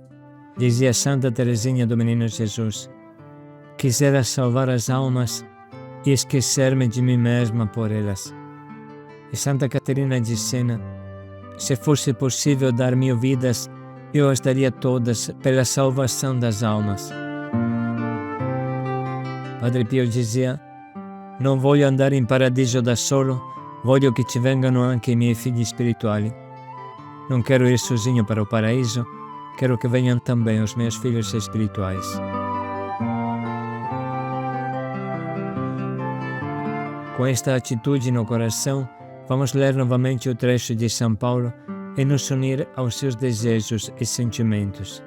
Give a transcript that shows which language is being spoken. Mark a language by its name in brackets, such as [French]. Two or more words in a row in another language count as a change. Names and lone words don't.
[Portuguese] Dizia Santa Teresinha do Menino Jesus: "Quisera salvar as almas, e esquecer-me de mim mesma por elas. E Santa Catarina de Sena, se fosse possível dar mil vidas, eu as daria todas pela salvação das almas. Padre Pio dizia: [Italian] non voglio andare in paradiso da solo, voglio che ci vengano anche i miei figli spirituali. [Portuguese] Non quero ir sozinho para o paraíso, quero que venham também os meus filhos espirituais. Com esta atitude no coração, vamos ler novamente o trecho de São Paulo e nos unir aos seus desejos e sentimentos.